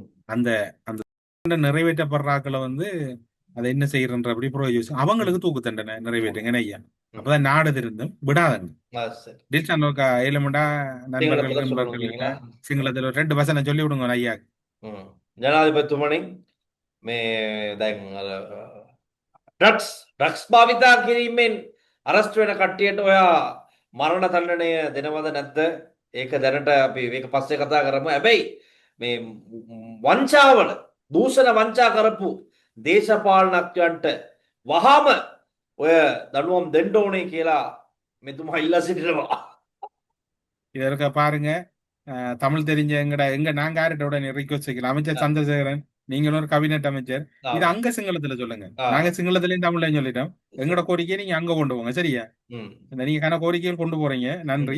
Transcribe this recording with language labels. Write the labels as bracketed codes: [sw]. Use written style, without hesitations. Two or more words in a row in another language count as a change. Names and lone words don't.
[ta] அந்த அந்த தண்டனை நிறைவேற்றப்படுறாக்களை அதை என்ன செய்யறன்ற அப்படி யோசிச்சு அவங்களுக்கு தூக்கு தண்டனை நிறைவேற்றுங்க ஐயா. அப்பதான் நாடு திருந்தும் விடாதங்க. சரி. டில்ஷான் ஏழமண்டா நண்பர்கள் சிங்களத்துல நண்பர்கள் சொல்லுவீங்களா? சிங்களத்துல 2 வசனம் சொல்லி விடுங்க ஐயா. ம். [si] ජනාධිපතිතුමනි මේ දැන් ඩ්‍රග්ස් භාවිතා කිරීමෙන් අරස්ට් වෙන කට්ටියට ඔයා මරණ දණ්ඩනය දෙනවද නැද්ද? ඒක දැනට අපි මේක පස්සේ කතා කරමු. හැබැයි මේ වංචාවල දූෂණ වංචා කරපු දේශපාලනඥයන්ට වහාම ඔය දඬුවම් දෙන්න ඕනේ කියලා මෙතුමා ඉල්ලා සිටිනවා. [ta] இதற்க பாருங்க, தமிழ் தெரிஞ்ச எங்க நாங்க யார்கிட்ட ரிக்வஸ்ட் வைக்கலாம். அமைச்சர் சந்திரசேகரன், நீங்களும் ஒரு கேபினெட் அமைச்சர், இது அங்க சிங்களத்துல சொல்லுங்க. நாங்க சிங்களத்திலயும் தமிழ்லயும் சொல்லிட்டோம். எங்களோட கோரிக்கையை நீங்க அங்க கொண்டு போங்க. சரியா? ம். நீங்க கன கோரிக்கைகள் கொண்டு போறீங்க, நன்றி.